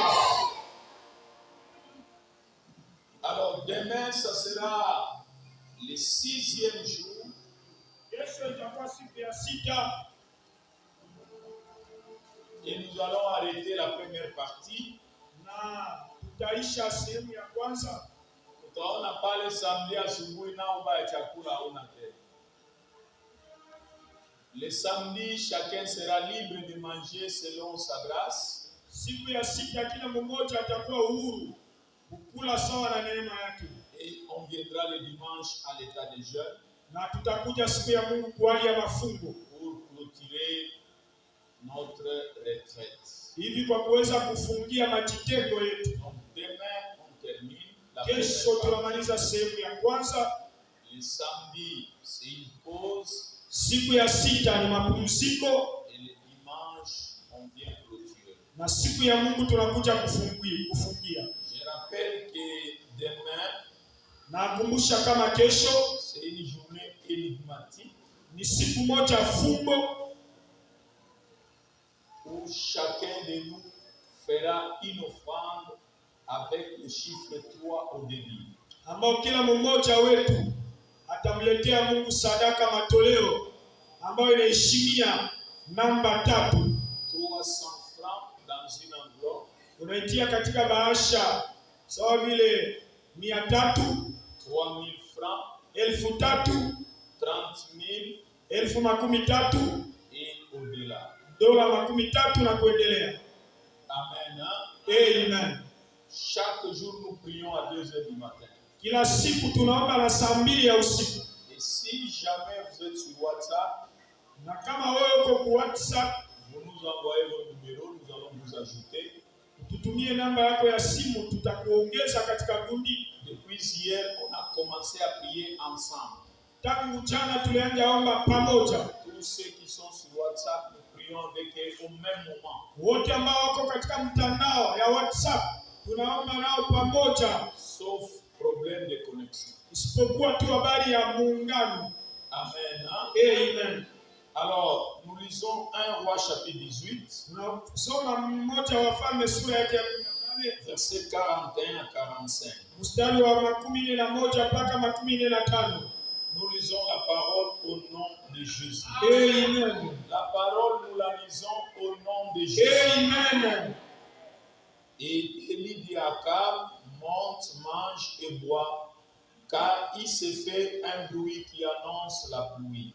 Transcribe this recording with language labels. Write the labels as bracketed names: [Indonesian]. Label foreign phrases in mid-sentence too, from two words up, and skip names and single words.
[French] Alors demain, ça sera le 6e jour. Et nous allons arrêter la première partie. [Swahili] Tutaona pale samedi asubuhi nao ba chakula hauna tena. [French] Le samedi, chacun sera libre de manger selon sa grâce. [Swahili] Siku ya sita kila mmoja atakuwa huru kukula sawa na neema yake. [French] Et on viendra le dimanche à l'état de jeûne. [Swahili] Na tutakuja siku ya Mungu kwa hali ya mafungo [French] pour clôturer notre retraite. [Swahili] Hivi kwa kuweza kufungia majitengo yetu. [French] Donc demain on termine la [Swahili] kesho tunamaliza sehemu ya kwanza. [French] Le samedi c'est une pause. [Swahili] Siku ya sita ni mapumziko. [French] Et le dimanche on vient clôturer. [Swahili] Na siku ya Mungu tunakuja kufungia. [French] Je rappelle que demain, [Swahili] nakumbusha kama kesho [French] c'est une journée énigmatique. [Swahili] Ni siku moja fumbo [French] où chacun de nous fera une offrande avec le chiffre 3 au début. [Swahili] Ambao kila mmoja wetu atamletea Mungu sadaka matoleo ambayo inaheshimia namba 3. [French] 300 francs dans une enveloppe. [Swahili] Unaitia katika bahasha sawa vile 300, [French] 3000 francs, [Swahili] 3000, [French] 30,000, [Swahili] 30,000 [French] et au-delà. [Swahili] Dola 30,000 na kuendelea. [French] Amen. Amen. Chaque jour nous prions à 2h du matin. [Swahili] Kila siku tunaomba na saa 2 ya usiku. [French] Et si jamais vous êtes sur WhatsApp, [Swahili] na kama wewe uko kwa WhatsApp, [French] vous nous envoyez vos numéros, nous allons vous ajouter. [Swahili] Tutumie namba yako ya simu, tutakuongeza katika kundi. [French] Depuis hier, on a commencé à prier ensemble. [Swahili] Tangu jana tulianza omba pamoja. [French] Tous ceux qui sont sur WhatsApp, nous prions avec eux au même moment. [Swahili] Wote ambao wako katika mtandao ya WhatsApp, tunaomba nao pamoja. [French] Sauf problème de connexion. [Swahili] Isipokuwa tu habari ya muungano. [French] Amen. Amen. Alors, nous lisons 1 Roi chapitre 18. [Swahili] Tunasoma mmoja wa Wafalme sura yake ya 18 [French] verset 41 à 45. [Swahili] Mstari wa 11 mpaka 15. [French] Nous lisons la parole au nom de Jésus. Amen. La parole, nous la lisons au nom de Jésus. Amen. Et Élie dit à Akab, monte, mange et bois, car il s'est fait un bruit qui annonce la pluie.